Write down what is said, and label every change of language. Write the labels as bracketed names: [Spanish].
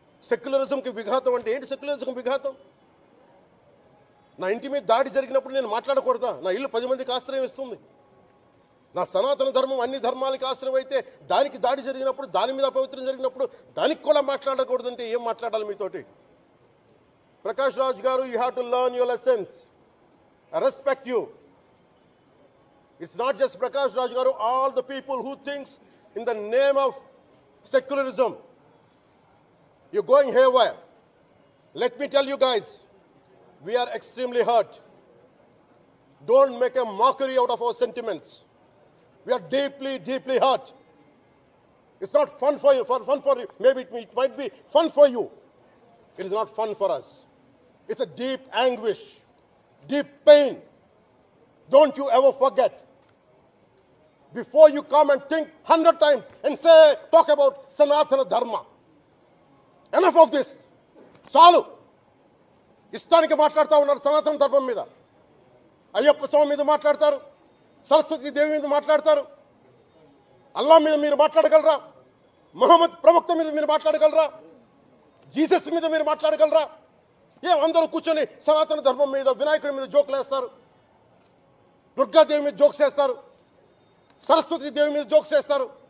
[Telugu] సెక్యులరిజంకి విఘాతం అంటే ఏంటి? సెక్యులరిజం విఘాతం? నా ఇంటి మీద దాడి జరిగినప్పుడు నేను మాట్లాడకూడదా? నా ఇల్లు 10 మందికి ఆశ్రయం ఇస్తుంది. నా సనాతన ధర్మం అన్ని ధర్మాలకి ఆశ్రయం అయితే దానికి దాడి జరిగినప్పుడు, దాని మీద అపవిత్రం జరిగినప్పుడు దానికి కూడా మాట్లాడకూడదంటే ఏం మాట్లాడాలి మీతోటి? ప్రకాష్ రాజ్ గారు, [English] You have to learn your lessons. I respect you. It's not just Prakash Raj Garu, all the people who thinks in the name of secularism, you're going haywire. Let me tell you guys, we are extremely hurt. Don't make a mockery out of our sentiments. We are deeply, deeply hurt. It's not fun for you, maybe it might be fun for you. It is not fun for us. It's a deep anguish, deep pain. Don't you ever forget. Before you come and think 100 times and talk about Sanatana Dharma. Enough of this. [Telugu] చాలు. ఇష్టానికి మాట్లాడుతూ ఉన్నారు సనాతన ధర్మం మీద. అయ్యప్ప స్వామి మీద మాట్లాడతారు, సరస్వతి దేవి మీద మాట్లాడతారు. అల్లా మీద మీరు మాట్లాడగలరా? మహమ్మద్ ప్రవక్త మీద మీరు మాట్లాడగలరా? జీసస్ మీద మీరు మాట్లాడగలరా? అందరూ కూర్చొని సనాతన ధర్మం మీద, వినాయకుడి మీద జోకులు వేస్తారు, దుర్గాదేవి మీద జోక్స్ వేస్తారు, సరస్వతి దేవి మీద జోక్స్ వేస్తారు.